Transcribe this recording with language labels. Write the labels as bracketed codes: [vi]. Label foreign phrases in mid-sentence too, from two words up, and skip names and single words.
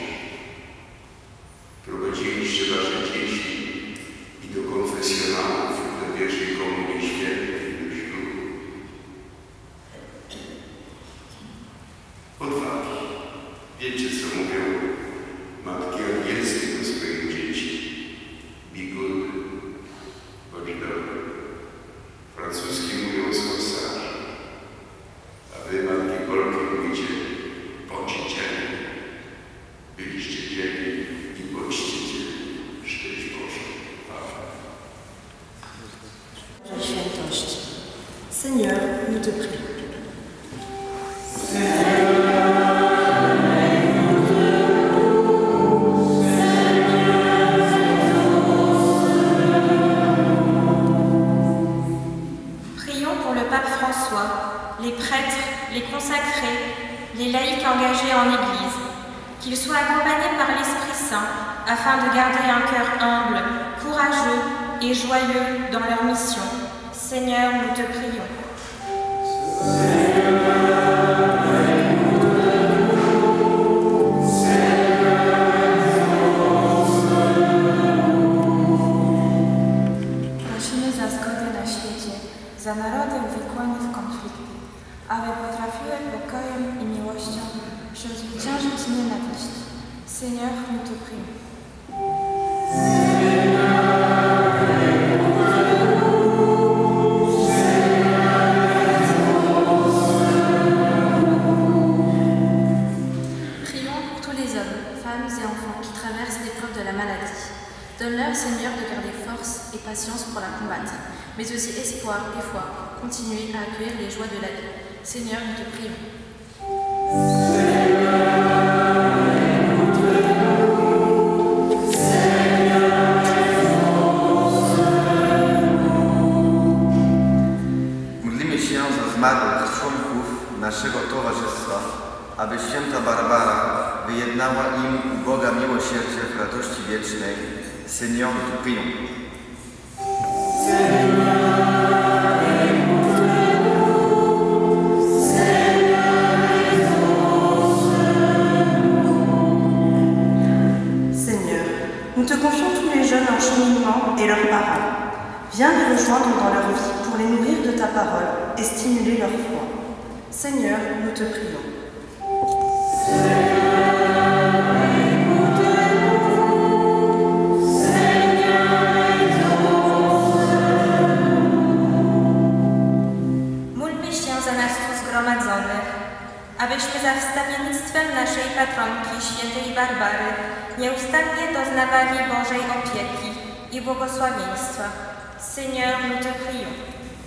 [pl] Prowadziliście wasze dzieci i do konfesjonałów, do pierwszej komunii świętej, do ślubu. Odwagi. Wiecie, co mówią matki angielskie do swoich dzieci. [en] Be good, [pl] bądź dobry. Francuski mówią sąsiadze. A wy, matki Polki, mówicie, bądźcie dzielni. Byliście dzielni i bądźcie dzielni. Szczęść Boże. Amen. Świętości. [fr] Seigneur, nous te prions. Les prêtres, les consacrés, les laïcs engagés en Église, qu'ils soient accompagnés par l'Esprit Saint afin de garder un cœur humble, courageux et joyeux dans leur mission. Seigneur, nous te prions. [pl] Prosimy za zgodę na świecie, za narody uwikłane w konflikty, aby potrafiły pokojem i miłością przezwyciężyć nienawiść. [fr] Seigneur, nous te prions. Prions pour tous les hommes, femmes et enfants qui traversent l'épreuve de la maladie. Donne-leur, Seigneur, de garder force et patience pour la combattre, mais aussi espoir et foi pour continuer à accueillir les joies de la vie. Seigneur, nous te prions. [pl] Modlimy się za zmarłych członków naszego towarzystwa, aby święta Barbara wyjednała im u Boga miłosierdzie w radości wiecznej. [fr] Seigneur, nous te prions. Nous te confions tous les jeunes en cheminement et leurs parents. Viens les rejoindre dans leur vie pour les nourrir de ta parole et stimuler leur foi. Seigneur, nous te prions. [pl] Módlmy się za nas tu zgromadzonych, abyśmy za wstawiennictwem naszej patronki, świętej Barbary, nieustannie doznawali Bożej opieki i błogosławieństwa. [fr] Seigneur, nous te prions.